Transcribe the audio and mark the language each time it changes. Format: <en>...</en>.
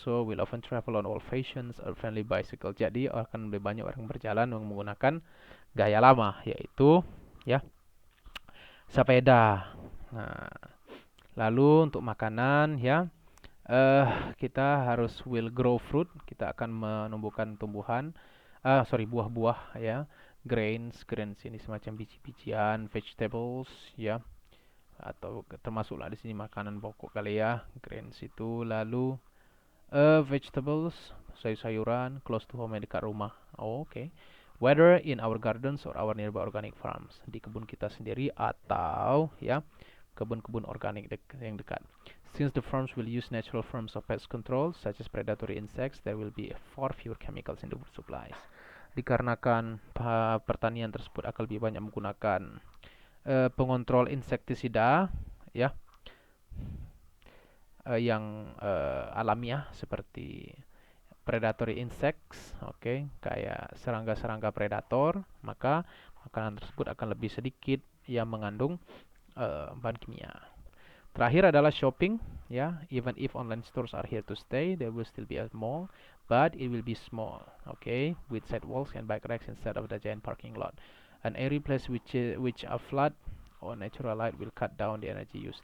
<en>So will often travel on old fashioned or friendly bicycle.</en> <id>Jadi akan lebih banyak orang berjalan menggunakan gaya lama, yaitu, ya, sepeda. Nah, lalu untuk makanan, ya, kita harus</id> <en>will grow fruit.</en> <id>Kita akan menumbuhkan tumbuhan, buah-buah, ya. Grains ini semacam biji-bijian, vegetables, ya, atau termasuklah di sini makanan pokok kali, ya. Grains itu, lalu vegetables, sayur-sayuran,</id> <en>close to home,</en> <id>dekat rumah. Oh, oke.</id> <en>Whether in our gardens or our nearby organic farms,</en> <id>di kebun kita sendiri atau, ya, kebun-kebun organik yang dekat.</id> <en>Since the farms will use natural forms of pest control such as predatory insects, there will be far fewer chemicals in the food supplies.</en> <id>Dikarenakan pertanian tersebut akan lebih banyak menggunakan pengontrol insektisida, ya, yang alamiah seperti predatory insects, oke, kayak serangga-serangga predator, maka makanan tersebut akan lebih sedikit yang mengandung bahan kimia. Terakhir adalah shopping, ya.</id> <en>Even if online stores are here to stay, there will still be a mall, but it will be small, okay, with sidewalks and bike racks instead of the giant parking lot. An airy place which a flood or natural light will cut down the energy use.</en>